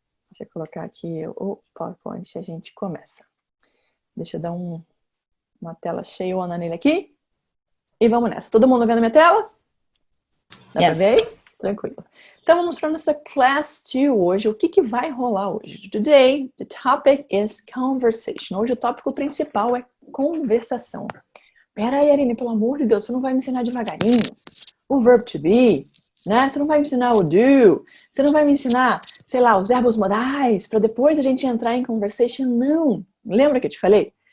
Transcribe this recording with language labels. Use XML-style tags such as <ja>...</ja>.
<pt>Deixa eu colocar aqui o PowerPoint e a gente começa. Deixa eu dar uma tela cheia nele aqui. E vamos nessa. Todo mundo vendo minha tela? Dá pra ver? Tranquilo. Então vamos para nossa Class 2 hoje. O que vai rolar hoje?</pt> <en>Today, the topic is conversation.</en> <pt>Hoje o tópico principal é conversação. Pera aí, Aline, pelo amor de Deus, você não vai me ensinar devagarinho o</pt> <en>verb to be,</en> <pt>né? Você não vai me ensinar o do, você não vai me ensinar, sei lá, os verbos modais, para depois a gente entrar em conversation. Não. Lembra que eu te falei?</pt>